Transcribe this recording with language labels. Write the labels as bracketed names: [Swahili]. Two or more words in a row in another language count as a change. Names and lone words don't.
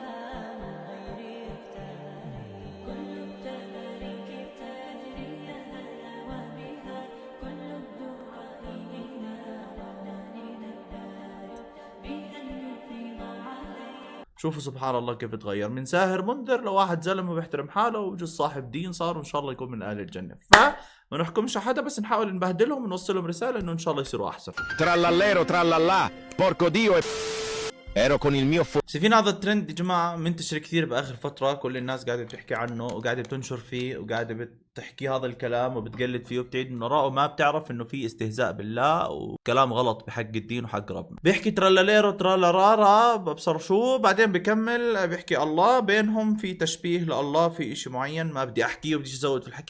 [Arabic] شوفوا سبحان الله كيف تغير من ساهر منذر لواحد زلمه بيحترم حاله وبجوز صاحب دين صار، وان شاء الله يكون من اهل الجنه. فما نحكمش حدا، بس نحاول نبهدلهم ونوصلهم رساله انه ان شاء الله يصيروا احسن. [Italian] Trallallero trallallà porco dio ero con il mio [Arabic] شايفين هذا الترند يا جماعه منتشر كثير باخر فتره، كل الناس قاعده بتحكي عنه وقاعده بتنشر فيه وقاعده بتحكي هذا الكلام وبتقلد فيه وبتعيد من وراءه، وما بتعرف انه في استهزاء بالله وكلام غلط بحق الدين وحق ربنا. بيحكي ترالاليرو ترالارارا ببصر شو، بعدين بكمل بيحكي الله، بينهم في تشبيه لله في اشي معين ما بدي احكيه وبدي ازود في الحكي.